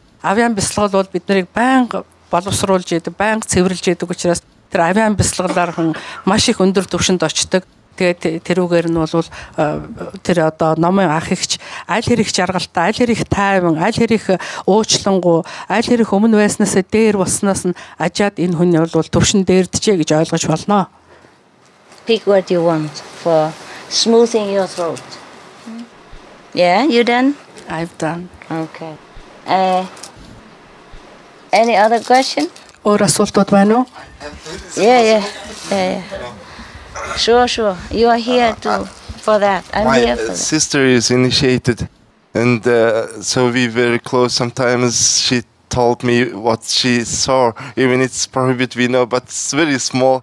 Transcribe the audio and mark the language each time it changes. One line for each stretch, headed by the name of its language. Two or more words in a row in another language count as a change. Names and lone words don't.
Mongolian: Авиан бясалгал бол биднийг байнга боловсруулж яадаг, байнга цэвэрлж яадаг учраас тэр авиан бясалгалаар хүн маш их өндөр түвшинд очдог. Тэгээд тэрүүгээр нь бол тэр номын ах эгч аль хэрэг жаргалтай, аль хэрэг тайван, аль хэрэг уучлангуу, аль хэрэг өмнө байснаас дээр болсноос нь ажаад энэ хүн бол түвшин дээрдэжээ гэж ойлгож болно.
English: Pick what you want for smoothing your throat. Yeah, you done? I've done. Okay. Any other question?
Mongolian: Өөр асуултууд байна уу?
English: Yeah. Sure. You are here for that. I'm here for that. My sister is initiated, and so we very close. Sometimes she told me what she saw, even it's prohibited, we know, but it's very small.